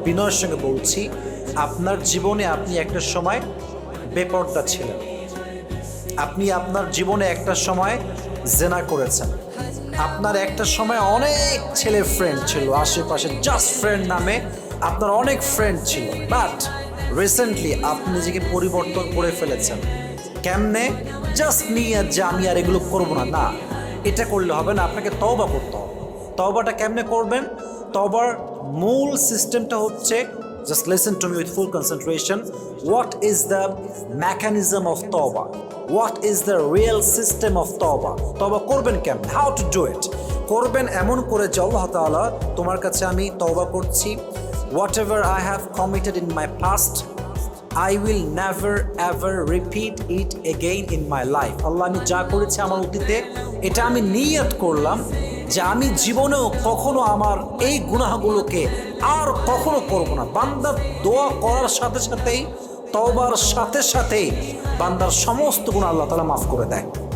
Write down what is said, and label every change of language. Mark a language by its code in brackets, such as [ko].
[bn] বিনয়ের সঙ্গে বলছি, আপনার জীবনে আপনি একটা সময় বেপরদা ছিলেন, আপনি আপনার জীবনে একটা সময় জেনা করেছেন, আপনার একটা সময় অনেক ছেলে ফ্রেন্ড ছিল আশেপাশে, জাস্ট ফ্রেন্ড নামে আপনার অনেক ফ্রেন্ড ছিল, বাট রিসেন্টলি আপনি নিজেকে পরিবর্তন করে ফেলেছেন। কেমনে? জাস্ট নিয়ে যে আমি আর এগুলো করবো না, না, এটা করলে হবে না, আপনাকে তওবা করতে হবে। তওবাটা কেমনে করবেন? তওবার মূল সিস্টেমটা হচ্ছে, [en] just listen to me with full concentration. What is the mechanism of tawbah? What is the real system of tawbah? [bn] Tawbah করবেন কেমন? [en] How to do it? [bn] করবেন এমন করে যে আল্লাহ তাআলা তোমার কাছে আমি তওবা করছি, [en] whatever I have committed in my past, I will never ever repeat it again in my life. [bn] আল্লাহ, আমি যা করেছি আমার অতীতে, এটা আমি নিয়ত করলাম যে আমি জীবনেও কখনো আমার এই গুনাহগুলোকে আর কখনো করব না। বান্দার দোয়া করার সাথে সাথেই, তওবার সাথে সাথেই বান্দার সমস্ত গুনাহ আল্লাহ তাআলা মাফ করে দেয়।